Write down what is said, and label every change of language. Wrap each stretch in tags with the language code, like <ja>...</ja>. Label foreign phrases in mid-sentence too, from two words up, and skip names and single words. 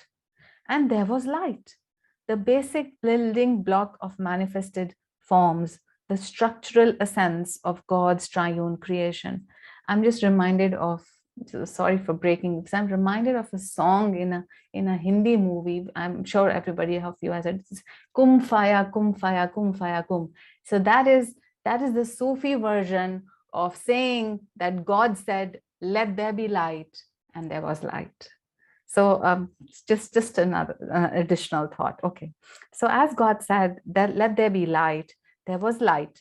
<en>And there was light, the basic building block of manifested forms, the structural essence of God's triune creation. I'm just reminded of, sorry for breaking this, I'm reminded of a song in a Hindi movie. I'm sure everybody of you has heard it.</en> <ar>كن فيكون، كن فيكون، كن فيكون، كن.</ar> <en>So that is the Sufi version of saying that God said, "Let there be light," and there was light. So just another additional thought. Okay. So as God said that let there be light, there was light.</en>